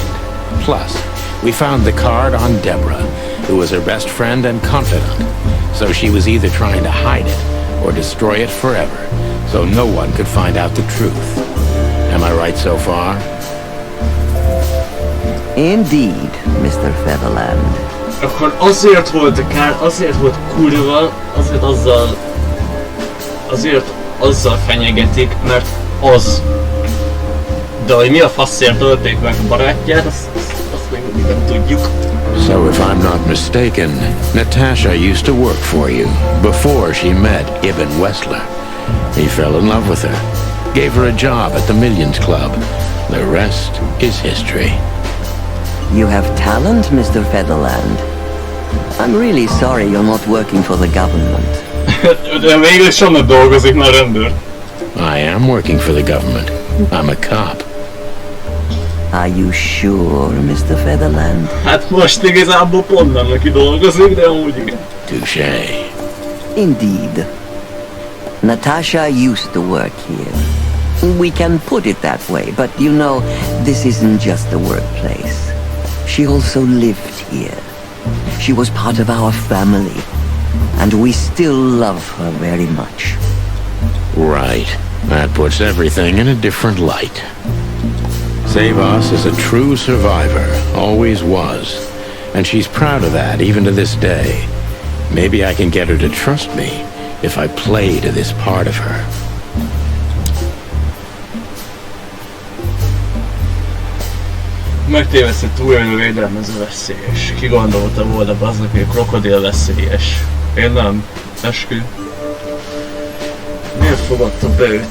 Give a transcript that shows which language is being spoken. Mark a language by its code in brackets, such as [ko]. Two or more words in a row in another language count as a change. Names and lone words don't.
[en] Plus, we found the card on Deborah, who was her best friend and confidant, so she was either trying to hide it or destroy it forever, so no one could find out the truth. Am I right so far? Indeed, Mr. Featherland. [hu] Akkor azért volt azért volt kurva, azért azzal fenyegetik, mert az. De hogy mi a faszért ölték meg a barátját, azt még mindig nem tudjuk. [en] So if I'm not mistaken, Natasha used to work for you before she met Ibn Wessler. He fell in love with her, gave her a job at the Millions Club. The rest is history. You have talent, Mr. Featherland. I'm really sorry you're not working for the government. [hu] De végül sem dolgozik már rendőr. [en] I am working for the government. I'm a cop. Are you sure, Mr. Featherland? [hu] Hát most igazából pont nem neki dolgozik, de amúgy igen. [en] Touché. Indeed. Natasha used to work here. We can put it that way, but you know, this isn't just a workplace. She also lived here. She was part of our family, and we still love her very much. Right. That puts everything in a different light. Savas is a true survivor, always was. And she's proud of that, even to this day. Maybe I can get her to trust me if I play to this part of her. [hu] Megtévesztett túlélő védelmező veszélyes. Ki gondolta volna aznak, hogy a krokodil veszélyes? Én nem. Eskü. Miért fogadta be őt?